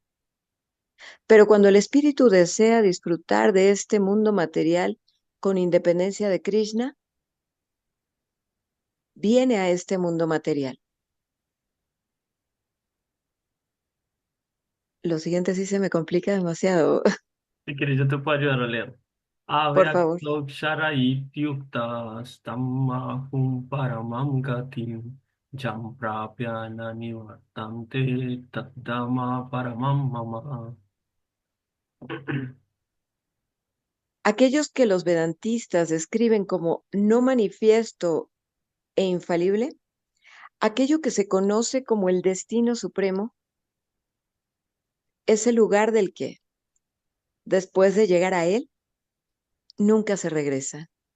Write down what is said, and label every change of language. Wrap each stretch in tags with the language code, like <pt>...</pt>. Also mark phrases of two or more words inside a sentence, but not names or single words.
<es>Pero cuando el espíritu desea disfrutar de este mundo material con independencia de Krishna, viene a este mundo material. Lo siguiente sí se me complica demasiado. Si quieres yo te puedo ayudar a leer. Por favor.</es> <sa>अव्यक्तोऽक्षर इत्युक्तस्तमाहुः परमां गतिम् यं प्राप्य न निवर्तन्ते तद्धाम परमं मम.</sa> <es>Aquellos que los vedantistas describen como no manifiesto e infalible, aquello que se conoce como el destino supremo, es el lugar del que, después de llegar a él, nunca se regresa.</es>